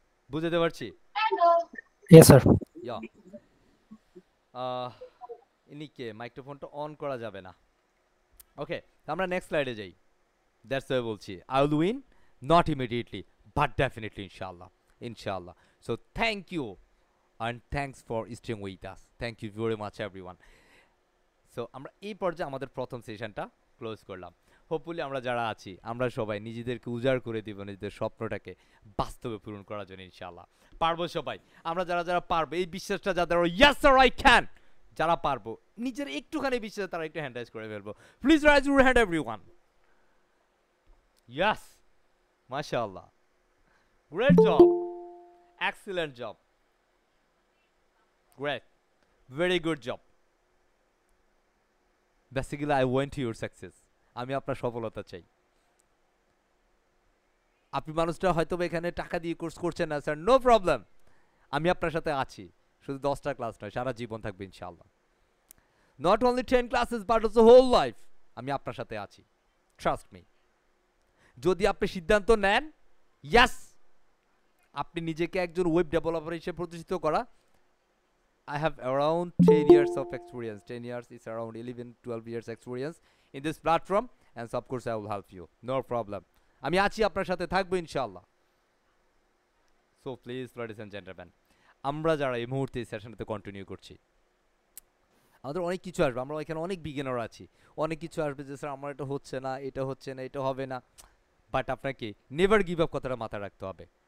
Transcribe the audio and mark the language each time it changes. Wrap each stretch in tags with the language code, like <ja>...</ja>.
<bn>বুঝতে পারছি?</bn> <en>Yes sir.</en> <bn>ইয়া, ইনিকে মাইক্রোফোনটা অন করা যাবে না। ওকে, আমরা নেক্সট স্লাইডে যাই।</bn> <en>That's why বলছি, I will win, not immediately but definitely ইনশাআল্লাহ, ইনশাআল্লাহ। So thank you and thanks for staying with us. Thank you very much everyone.</en> <bn>So আমরা এই পর্যায়ে আমাদের প্রথম সেশনটা ক্লোজ করলাম। হোপফুলি আমরা যারা আছি, আমরা সবাই নিজেদেরকে উজাড় করে দিব নিজেদের স্বপ্নটাকে বাস্তবে পূরণ করার জন্য ইনশাআল্লাহ। পারবো সবাই, আমরা যারা যারা পারবো, এই বিশ্বাসটা যাদের</bn> <en>yes sir I can,</en> <bn>যারা পারবো, নিজের একটুখানি বিশ্বাস, তারা একটু হ্যান্ড রাইজ করে ফেলবো।</bn> <en>Please raise your hand everyone. Yes, মাশাআল্লাহ, great job, excellent job, great, very good job. Basically I want your success.</en> <bn>আমি আপনার সফলতা চাই। আপনি মানুষটা হয়তো এখানে টাকা দিয়ে কোর্স করছেন না স্যার, নো প্রবলেম, আমি আপনার সাথে আছি। শুধু 10টা ক্লাস নয়, সারা জীবন থাকবে ইনশাআল্লাহ।</bn> <en>not only 10 classes but also whole life,</en> <bn>আমি আপনার সাথে আছি, ট্রাস্ট মি। যদি আপনি সিদ্ধান্ত নেন, ইয়াস, আপনি নিজেকে একজন ওয়েব ডেভেলপার হিসেবে প্রতিষ্ঠিত করা,</bn> <en>I have around 10 years of experience. 10 years is around 11-12 years experience in this platform, and so of course I will help you, no problem.</en> <bn>আমি আছি, আপনার সাথে থাকবো ইনশাআল্লাহ। So please</bn> <en>ladies and gentlemen,</en> <bn>আমরা যারা এই মুহূর্তে এই সেশনটাতে কন্টিনিউ করছি, আমাদের অনেক কিছু আসবে, আমরা এখানে অনেক বিগিনার আছি, অনেক কিছু আসবে যে স্যার আমার এটা হচ্ছে না, এটা হচ্ছে না, এটা হবে না, বাট আপনাকে নেভার গিভ আপ কথাটা মাথায় রাখতে হবে।</bn>